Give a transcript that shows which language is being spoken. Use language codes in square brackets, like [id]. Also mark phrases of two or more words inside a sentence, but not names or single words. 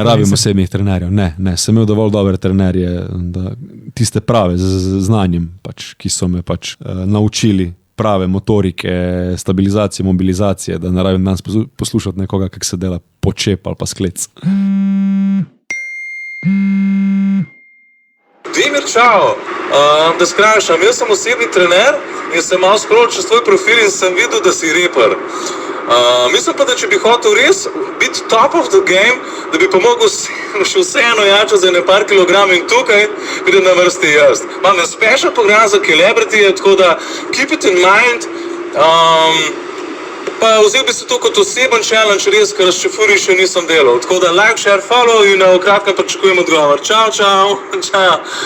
[sl] rabim osebnih trenerjev. Ne, sem imel dovolj dobre trenerje, da tiste prave z znanjem, pač, ki so me pač naučili prave motorike, stabilizacije, mobilizacije, da ne rabim danes poslušati nekoga, kako se dela počep ali pa sklec. Dimir, čao, da skrajšam, jaz sem osebni trener in sem malo scroll čez tvoj profil in sem videl, da si reper. Mislim pa, da če bi hotel res biti [en] top of the game, [sl] da bi pa mogel še vseeno jačati za par kilogramov in tukaj pride na vrsti jaz. Imam en [en] special program [sl] za celebrity, tako da [en] keep it in mind. [sl] Pa vzel bi se to kot oseben challenge, res, ker s čefuri še nisem delal. Tako da [en] like, share, follow [sl] in v kratkem pričakujem odgovor. Čau, čau, čau.